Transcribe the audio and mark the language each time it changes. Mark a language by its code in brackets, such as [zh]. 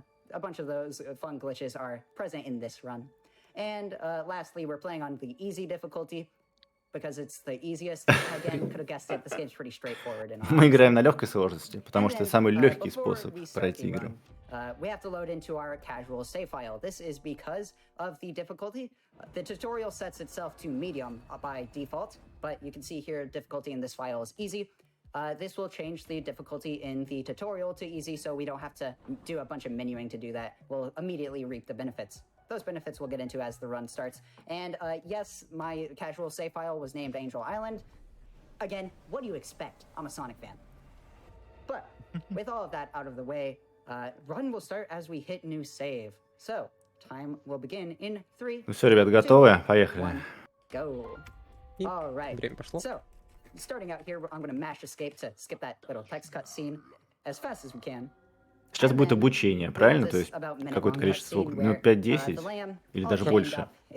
[en] A bunch of those fun glitches are present in this run. And lastly, we're playing on the easy difficulty because it's the easiest. Again, could have guessed it. This game's pretty straightforward. [ru] Мы играем на легкой сложности, потому что это самый легкий способ пройти игру. [en] We have to load into our casual save file. This is because of the difficulty. The tutorial sets itself to medium by default, but you can see here difficulty in this file is easy. This will change the difficulty in the tutorial to easy, so we don't have to do a bunch of menuing to do that. We'll immediately reap the benefits. Those benefits we'll get into as the run starts. And yes, my casual save file was named Angel Island. Again, what do you expect? I'm a Sonic fan. But with all of that out of the way, run will start as we hit new save. So, time will begin in 3. [ru] Ну все, ребят, готовы? Поехали. [en] Go. All right. [ru] Время пошло. [en] So, starting out here, I'm going to mash escape to skip that little text cut scene as fast as we can. [ru] Сейчас будет обучение, правильно? То есть какое-то количество, минут 5-10 или даже больше.